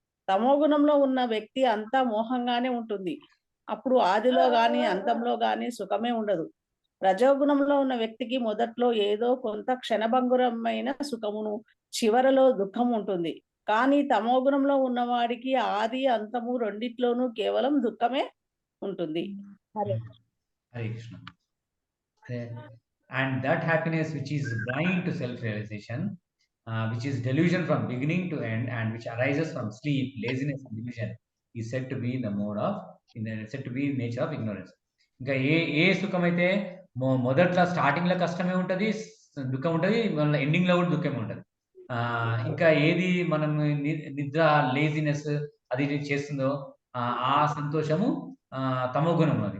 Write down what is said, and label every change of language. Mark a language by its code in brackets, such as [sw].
[te] తమో గుణంలో ఉన్న వ్యక్తి అంతా మోహంగానే ఉంటుంది. అప్పుడు ఆదిలో గాని అంతంలో గాని సుఖమే ఉండదు. రజోగుణంలో ఉన్న వ్యక్తికి మొదట్లో ఏదో కొంత క్షణభంగురమైన సుఖమును, చివరలో దుఃఖం ఉంటుంది. కానీ తమో గుణంలో ఉన్నవాడికి ఆది అంతము రెండిట్లోనూ కేవలం దుఃఖమే ఉంటుంది. Hare [en] Krishna. And that happiness which is blind to self-realization, which is delusion from beginning to end, and which arises from sleep, laziness, and delusion, is said to be the mode of, said to be nature of ignorance. [te] ఇంకా ఏ సుఖం అయితే మొదట్లో starting లో కష్టమే ఉంటది, దుఃఖం ఉంటది, మళ్ళీ ఎండింగ్ లో కూడా దుఃఖమే ఉంటది. ఇంకా ఏది మనం నిద్ర లేజినెస్ అది చేస్తుందో ఆ సంతోషము తమో గుణం అది.